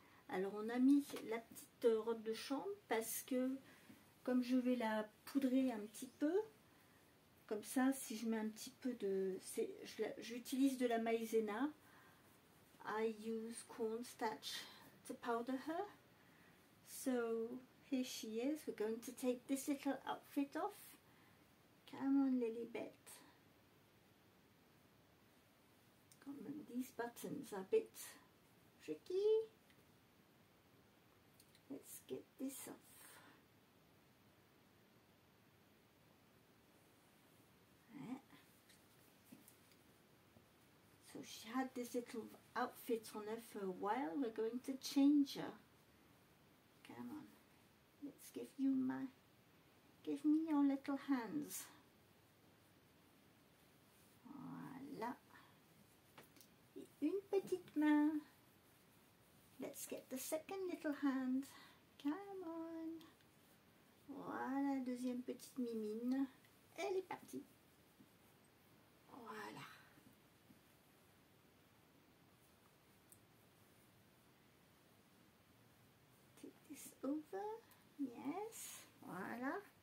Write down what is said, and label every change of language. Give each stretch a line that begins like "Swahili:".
French: Alors on a mis la petite robe de chambre parce que comme je vais la poudrer un petit peu, comme ça si je mets un petit peu de... J'utilise de la maïzena.
English: I use cornstarch to powder her. So here she is. We're going to take this little outfit off. Come on Lilibet. These buttons are a bit tricky. Let's get this off. So she had this little outfit on her for a while. We're going to change her. Come on. Let's give me your little hands.
French: Voilà. Une petite main.
English: Let's get the second little hand. Come on.
French: Voilà, deuxième petite mimine. Elle est partie. Voilà.
English: Take this over. Yes. Voilà.